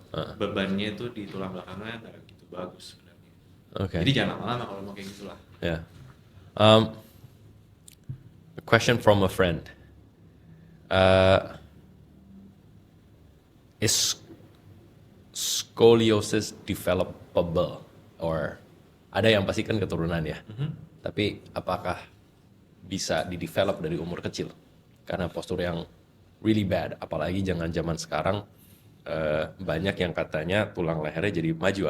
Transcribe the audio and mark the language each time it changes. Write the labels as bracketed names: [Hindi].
[Indonesian] So, bebannya itu di tulang belakangnya nggak gitu bagus sebenarnya. Okay. Jadi jangan lama-lama kalau mau kayak gitulah. Yeah. [English] A question from a friend. Is scoliosis developable? [Indonesian] Or ada yang pasti kan keturunan ya. Tapi apakah bisa didevelop dari umur kecil? Karena postur yang really bad, apalagi jangan zaman sekarang banyak yang katanya tulang lehernya jadi maju.